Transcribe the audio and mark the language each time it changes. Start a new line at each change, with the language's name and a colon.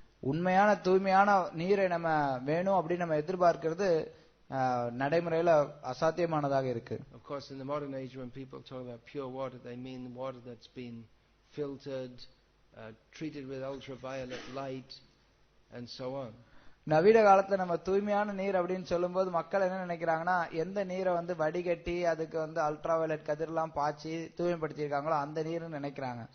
Tamil: உண்மையான தூய்மையான நீரை நம்ம வேணும் அப்படின்னு நம்ம எதிர்பார்க்கிறது நடைமுறையில அசாத்தியமானதாக இருக்கு.
English: Of course, in the modern age, when people talk about pure water, they mean water that's been filtered, treated with ultraviolet light, and so on.
Tamil: நவீன காலத்துல நம்ம தூய்மையான நீர் அப்படின்னு சொல்லும்போது மக்கள் என்ன நினைக்கிறாங்கன்னா, எந்த நீரை வந்து வடிகட்டி அதுக்கு வந்து அல்ட்ராவயலட் கதிரெல்லாம் பாய்ச்சி தூய்மைப்படுத்தி இருக்காங்களோ அந்த நீர்னு நினைக்கிறாங்க.